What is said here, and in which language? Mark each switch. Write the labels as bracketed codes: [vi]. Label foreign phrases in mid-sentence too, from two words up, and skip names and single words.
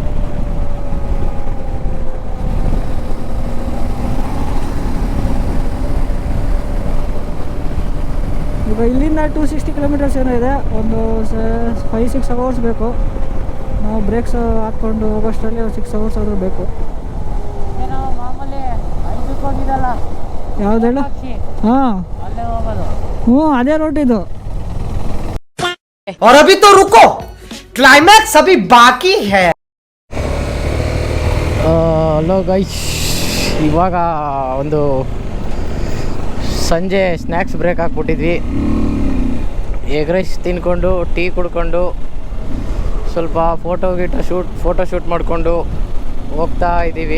[kn] ಈಗ ಇಲ್ಲಿಂದ 260 kilometers ಏನೋ ಇದೆ. ಒಂದು 5-6 hours ಬೇಕು. ನಾವು ಬ್ರೇಕ್ಸ್ ಹಾಕ್ಕೊಂಡು ಹೋಗೋಷ್ಟರಲ್ಲಿ 6 hours ಆದರೂ ಬೇಕು. ಯಾವುದೆಲ್ಲ? ಹಾಂ ಹ್ಞೂ ಅದೇ ರೋಡ್ ಇದು. [hi] और अभी तो रुको, क्लाइमैक्स अभी बाकी है. [en] hello guys, [kn] ಇವಾಗ ಒಂದು ಸಂಜೆ [en] snacks break [kn] ಹಾಕ್ಬಿಟ್ಟಿದ್ವಿ. [en] egg rice [kn] ತಿನ್ಕೊಂಡು ಟೀ ಕುಡ್ಕೊಂಡು ಸ್ವಲ್ಪ [en] photo shoot [kn] ಮಾಡಿಕೊಂಡು ಹೋಗ್ತಾ ಇದ್ದೀವಿ.